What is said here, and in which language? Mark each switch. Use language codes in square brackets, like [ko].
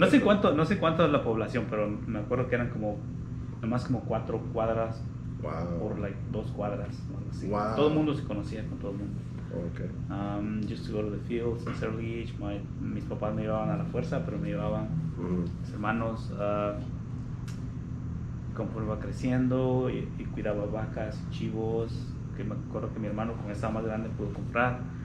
[es] No sé cuánto es la población, pero me acuerdo que eran como, nomás como 4 cuadras. Wow. Por like 2 cuadras. O algo así. Wow. Todo el mundo se conocía con todo el mundo. Okay. [en] Used to go to the fields since early age. [es] Mis papás me llevaban a la fuerza, pero me llevaban mis hermanos. Conforme iba creciendo y cuidaba vacas, chivos, que me acuerdo que mi hermano con esa más grande pudo comprar.